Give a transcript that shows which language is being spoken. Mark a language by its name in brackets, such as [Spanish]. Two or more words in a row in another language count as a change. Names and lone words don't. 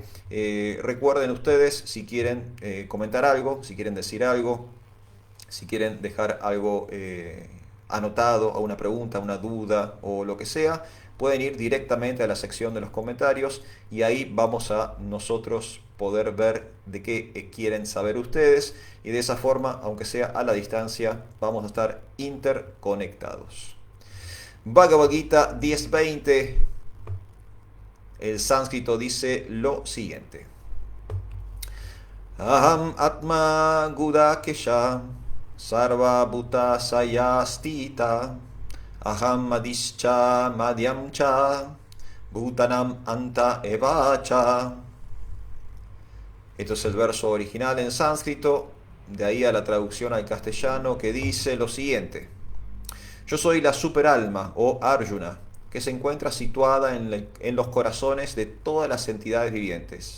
[Spanish] Recuerden ustedes, si quieren comentar algo, si quieren decir algo, si quieren dejar algo anotado, a una pregunta, una duda o lo que sea, pueden ir directamente a la sección de los comentarios y ahí vamos a nosotros poder ver de qué quieren saber ustedes y de esa forma, aunque sea a la distancia, vamos a estar interconectados. Bhagavad Gita 10.20, el sánscrito dice lo siguiente. [Sanskrit] अहम् आत्मा गुडाकेश सर्व भूत आशयस्थितः अहम् आदिश्च मध्यं च भूतानाम् अन्त एव च. [Spanish] Esto es el verso original en sánscrito, de ahí a la traducción al castellano que dice lo siguiente. Yo soy la superalma o Arjuna, que se encuentra situada en los corazones de todas las entidades vivientes.